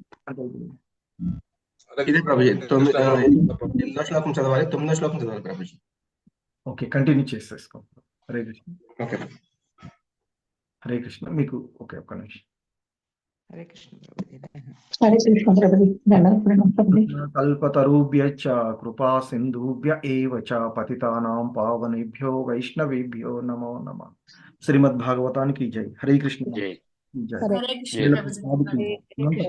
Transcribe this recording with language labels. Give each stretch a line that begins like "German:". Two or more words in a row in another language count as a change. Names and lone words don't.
Telugu: ఇదే ప్రభుజీ. 8వ శ్లోకం చదవాలి, 9వ శ్లోకం చదవాలి ప్రభుజీ. ఓకే, కంటిన్యూ చేసేసుకో.
Sanskrit: హరే కృష్ణ.
Telugu: ఓకే
Sanskrit: హరే కృష్ణ.
Telugu: మీకు ఓకే, ఒక్క నిమిషం.
Sanskrit: హరే కృష్ణ
Telugu: ప్రభుజీ.
Sanskrit: హరే కృష్ణ
Telugu: ప్రభుజీ. దండవత్ ప్రణామం ప్రభుజీ.
Sanskrit: కల్పతరుభ్యశ్చ కృపా సింధుభ్య ఏవ చ పతితానాం పావనేభ్యో వైష్ణవేభ్యో నమో నమః.
Telugu: శ్రీమద్ భాగవతానికి జై.
Sanskrit: హరే కృష్ణ.
Telugu: జై జై. హరే శ్రీల ప్రభుపాదికి జై.